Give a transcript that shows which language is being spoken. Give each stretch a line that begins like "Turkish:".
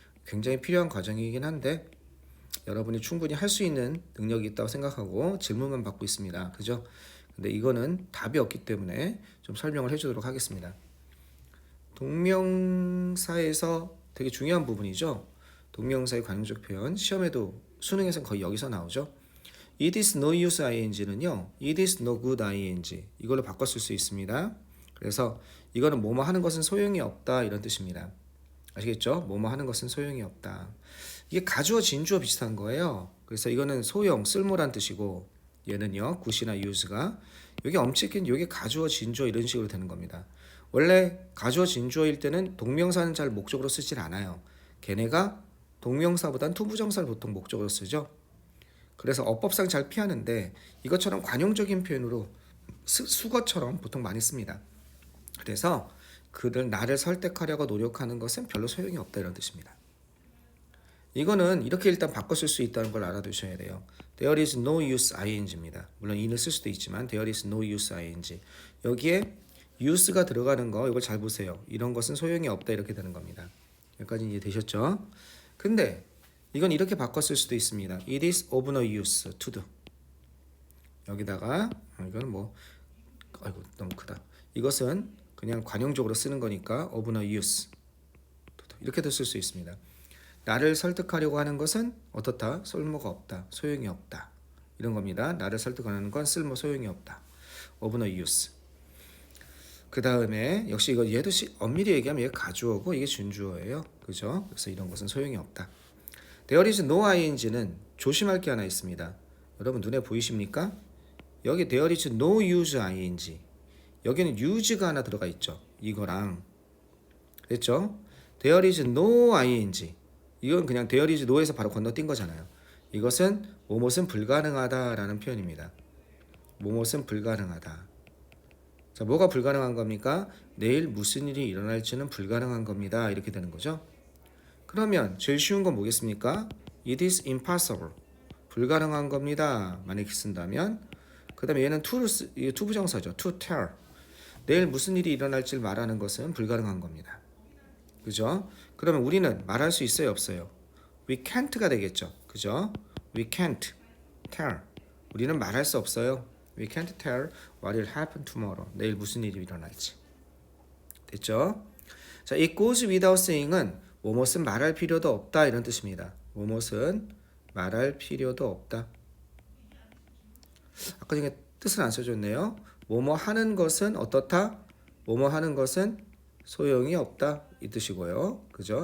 Korean: 굉장히 필요한 과정이긴 한데 여러분이 충분히 할 수 있는 능력이 있다고 생각하고 질문만 받고 있습니다. 그죠? 근데 이거는 답이 없기 때문에 좀 설명을 해주도록 하겠습니다. 동명사에서 되게 중요한 부분이죠. 동명사의 관용적 표현, 시험에도 수능에서는 거의 여기서 나오죠.
English: It is no use ing는요, it is no good ing
Korean: 이걸로 바꿔 쓸 수 있습니다. 그래서 이거는 뭐뭐 하는 것은 소용이 없다, 이런 뜻입니다. 아시겠죠? 뭐뭐 하는 것은 소용이 없다. 이게 가주어 진주어 비슷한 거예요. 그래서 이거는 소용, 쓸모란 뜻이고, 얘는요, 굿이나 use가 여기 엄칙인 여기 가주어 진주어 이런 식으로 되는 겁니다. 원래 가주어 진주어일 때는 동명사는 잘 목적으로 쓰질 않아요. 걔네가 동명사보단 투부정사를 보통 목적으로 쓰죠. 그래서 어법상 잘 피하는데 이것처럼 관용적인 표현으로 수거처럼 보통 많이 씁니다. 그래서 그들 나를 설득하려고 노력하는 것은 별로 소용이 없다, 이런 뜻입니다. 이거는 이렇게 일단 바꿔 쓸 수 있다는 걸 알아두셔야 돼요.
English: There is no use ing입니다.
Korean: 물론 in을 쓸 수도 있지만
English: there is no use ing.
Korean: 여기에 use가 들어가는 거 이걸 잘 보세요. 이런 것은 소용이 없다, 이렇게 되는 겁니다. 여기까지 이해되셨죠? 근데 이건 이렇게 바꿔 쓸 수도 있습니다.
English: It is of no use to do.
Korean: 여기다가 이건 뭐 아이고 너무 크다. 이것은 그냥 관용적으로 쓰는 거니까 of no use 이렇게도 쓸 수 있습니다. 나를 설득하려고 하는 것은 어떻다? 쓸모가 없다, 소용이 없다, 이런 겁니다. 나를 설득하는 건 쓸모, 소용이 없다.
English: of no use.
Korean: 그 다음에 역시 이거 얘도 엄밀히 얘기하면 얘 가주어고 이게 준주어예요. 그죠? 그래서 이런 것은 소용이 없다.
English: There is no ing
Korean: 는 조심할 게 하나 있습니다. 여러분 눈에 보이십니까?
English: 여기 there is no use ing.
Korean: 여기는 use가 하나 들어가 있죠. 이거랑. 그랬죠?
English: There is no ing.
Korean: 이건 그냥 there is no에서 바로 건너뛴 거잖아요. 이것은 뭐뭇은 불가능하다라는 표현입니다. 뭐뭇은 불가능하다. 자, 뭐가 불가능한 겁니까? 내일 무슨 일이 일어날지는 불가능한 겁니다. 이렇게 되는 거죠. 그러면 제일 쉬운 건 뭐겠습니까?
English: It is impossible.
Korean: 불가능한 겁니다. 만약에 쓴다면, 그 다음에 얘는 투부정사죠.
English: to tell.
Korean: 내일 무슨 일이 일어날지를 말하는 것은 불가능한 겁니다. 그죠? 그러면 우리는 말할 수 있어요, 없어요?
English: We can't
Korean: 가 되겠죠. 그죠?
English: We can't tell.
Korean: 우리는 말할 수 없어요.
English: We can't tell what will happen tomorrow.
Korean: 내일 무슨 일이 일어날지. 됐죠? 자, it goes without saying은 뭐뭇은 말할 필요도 없다, 이런 뜻입니다. 뭐뭇은 말할 필요도 없다. 아까 전에 뜻을 안 써줬네요. 뭐뭐 하는 것은 어떻다? 뭐뭐 하는 것은 소용이 없다. 이 뜻이고요. 그죠?